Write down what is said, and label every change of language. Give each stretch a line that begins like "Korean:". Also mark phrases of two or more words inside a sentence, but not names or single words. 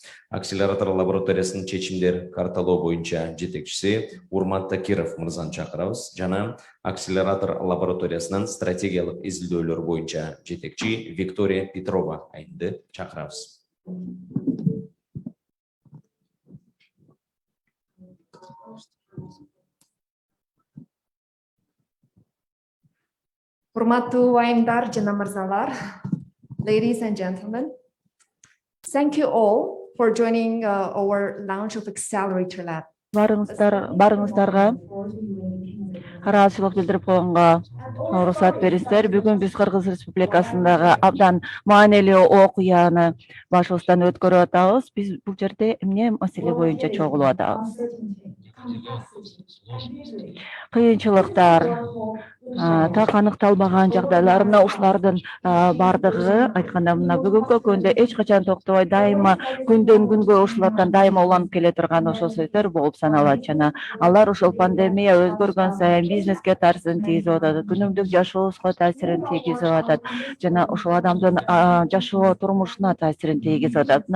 Kyrgyz: Акселератор лабораториясынын чечимдер карталоо боюнча жетекчиси Урмат Такиров мырзаны чакырабыз жана акселератор лабораториясынын стратегиялык изилдөөлөр боюнча жетекчи Виктория Петрова айымды чакырабыз. Урматтуу айымдар жана мырзалар,
English: ladies and gentlemen, thank you all for joining our launch of Accelerator Lab.
Kyrgyz: Барыңыздарга ыраазычылык билдирип койгонго уруксат бериңиздер. Бүгүн биз Кыргыз Республикасындагы абдан маанилүү окуяны башыбыздан өткөрүп атабыз. Биз бул жерде эмне маселе боюнча чогулуп атабыз? Кыйынчылыктар, так аныкталбаган жагдайлар, мына ушулардын бардыгы айтканда мына бүгүнкү күндө эч качан токтобой, дайыма күндөн күнгө ушулардан дайыма уланып келе турган ошол сөздөр болуп саналат жана алар ошол пандемия өзгөргөн сайын бизнеске таасирин тийгизип атат, күнүмдүк жашообузга таасирин тийгизип атат жана ошол адамдын жашоо турмушуна таасирин тийгизип атат.